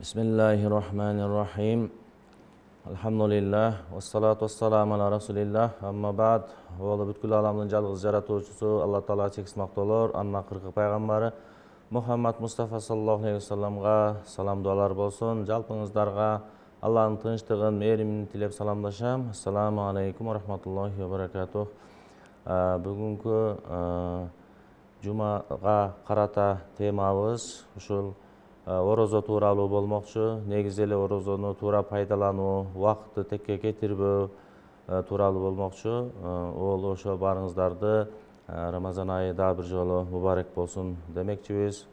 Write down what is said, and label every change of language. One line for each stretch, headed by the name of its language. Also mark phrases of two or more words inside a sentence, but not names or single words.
Arabic: بسم الله الرحمن الرحيم. الحمد لله. والصلاة والسلام على رسول الله. أما بعد.
Kyrgyz: Oğlu бүткүл аламдын жалгыз жаратуучусу Алла Таала чексиз мактоолор, анын акыркы пайгамбары Мухаммад Мустафа
Arabic: صلى الله عليه وسلم
Kyrgyz: салам дуалар болсун. Жалпыңыздарга Алланын тынчтыгын, мээримин тилеп саламдашам.
Arabic: السلام عليكم ورحمة الله وبركاته.
Kyrgyz: Бүгүнкү жумага карата темабыз ушул орозо тууралуу болмокчу. Негизи эле орозону туура пайдалануу, убакытты текке кетирбөө тууралуу болмокчу. Ол ошо баарыңыздарды Рамазан айы дагы бир жолу мубарек болсун демекчибиз.